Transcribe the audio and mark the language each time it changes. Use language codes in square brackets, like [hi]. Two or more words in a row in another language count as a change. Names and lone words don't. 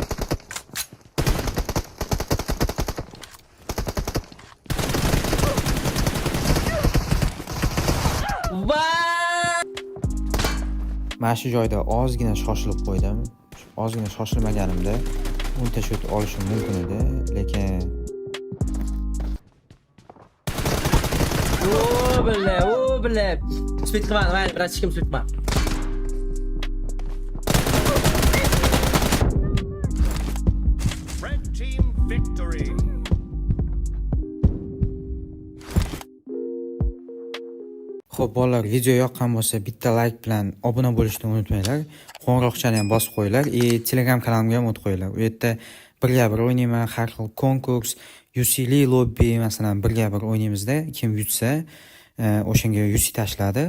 [uz] Mana shu joyda ozgina shoshilib qo'ydim. Ozgina shoshilmaganimda 10 ta shot olishim mumkin edi, lekin O bile. Spit qilmadi, mayli, biroz hech kim spit qilmadi. [en] Red team victory. [uz] Xo'p, bolalar, video yoqqan bo'lsa, bitta like bilan obuna bo'lishni unutmanglar. Qo'ng'iroqchani ham bosib qo'yinglar. Telegram kanalimga ham o'tib qo'yinglar. U yerda birga bir o'ynayman, har xil konkurs, UCL lobby masalan birga bir o'ynaymizda, kim yutsa, o'shanga UC tashladi.